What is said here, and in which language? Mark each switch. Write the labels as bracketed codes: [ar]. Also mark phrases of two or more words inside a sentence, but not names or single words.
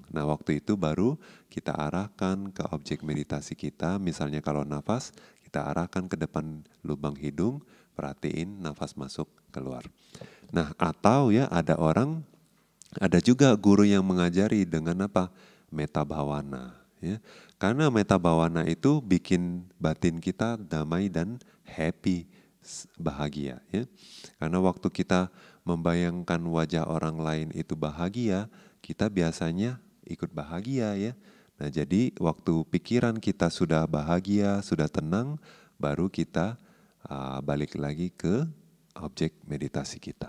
[id] Nah waktu itu baru kita arahkan ke objek meditasi kita, misalnya kalau nafas, kita arahkan ke depan lubang hidung, perhatiin nafas masuk keluar. Nah atau ya ada juga guru yang mengajari dengan apa? [pi] Metta bhavana. [id] Ya. Karena [pi] metta bhavana [id] itu bikin batin kita damai dan happy, bahagia. Ya. Karena waktu kita membayangkan wajah orang lain itu bahagia, kita biasanya ikut bahagia ya. Nah jadi waktu pikiran kita sudah bahagia, sudah tenang, baru kita balik lagi ke objek meditasi kita.